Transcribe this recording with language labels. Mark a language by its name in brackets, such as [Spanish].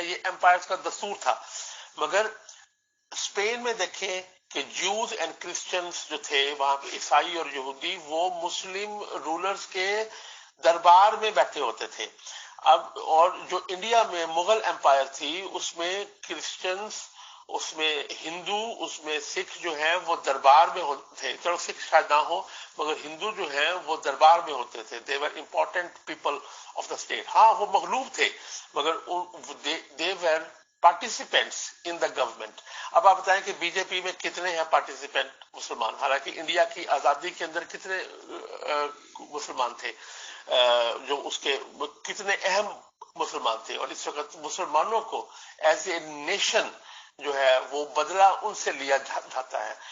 [Urdu] یہ امپائر کا دستور تھا. مگر اسپین میں دیکھیں کہ جوز اینڈ کرسچنز جو تھے وہاں پہ، عیسائی اور یہودی، وہ مسلم رولرز کے دربار میں بیٹھے ہوتے تھے. اب اور جو انڈیا میں مغل امپائر تھی اس میں کرسچنز، اس میں ہندو، اس میں سکھ جو ہیں وہ دربار میں ہوتے تھے. چلو سکھ شاید نہ ہو مگر ہندو جو ہیں وہ دربار میں ہوتے تھے. [English] They were important people of the state. [Urdu] ہاں وہ مغلوب تھے مگر [English] They were participants in the government. [Urdu] اب آپ بتائیں کہ بی جے پی میں کتنے ہیں پارٹیسپینٹ مسلمان؟ حالانکہ انڈیا کی آزادی کے اندر کتنے مسلمان تھے، جو اس کے کتنے اہم مسلمان تھے. اور اس وقت مسلمانوں کو [English] as a nation [Urdu] جو ہے وہ بدلہ ان سے لیا جاتا ہے.